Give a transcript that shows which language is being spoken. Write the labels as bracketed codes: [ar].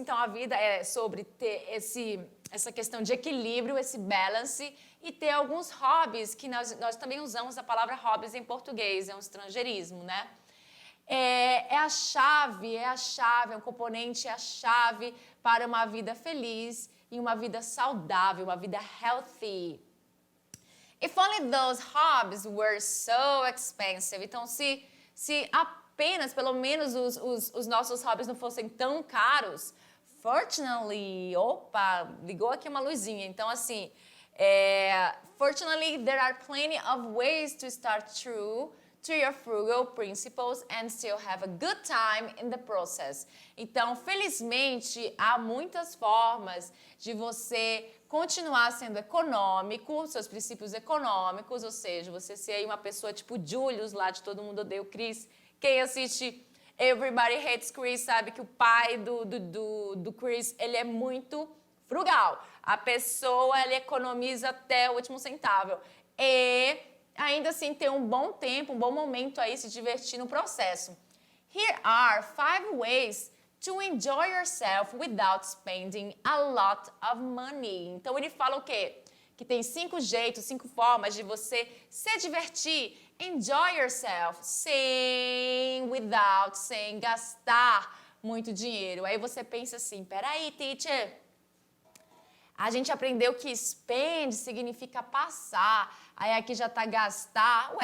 [pt] Então, a vida é sobre ter essa questão de equilíbrio, esse balance, e ter alguns hobbies, que nós também usamos a palavra hobbies em português, é um estrangeirismo, né? É a chave, é um componente, é a chave para uma vida feliz e uma vida saudável, uma vida healthy. [en] If only those hobbies were so expensive. [pt] Então, se apenas, pelo menos, os nossos hobbies não fossem tão caros, fortunately, opa, ligou aqui uma luzinha. Então, assim, [en] fortunately, there are plenty of ways to start true to your frugal principles and still have a good time in the process. [pt] Então, felizmente, há muitas formas de você continuar sendo econômico, seus princípios econômicos, ou seja, você ser aí uma pessoa tipo Julius lá de Todo Mundo Odeia o Chris. Quem assiste Everybody Hates Chris sabe que o pai do Chris, ele é muito frugal. A pessoa, ela economiza até o último centavo. E ainda assim tem um bom tempo, um bom momento aí se divertir no processo. [en] Here are 5 ways to enjoy yourself without spending a lot of money. [pt] Então ele fala o quê? Que tem 5 jeitos, 5 formas de você se divertir, [en] enjoy yourself, [pt] sem gastar muito dinheiro. Aí você pensa assim, peraí, teacher, a gente aprendeu que spend significa passar, aí aqui já tá gastar.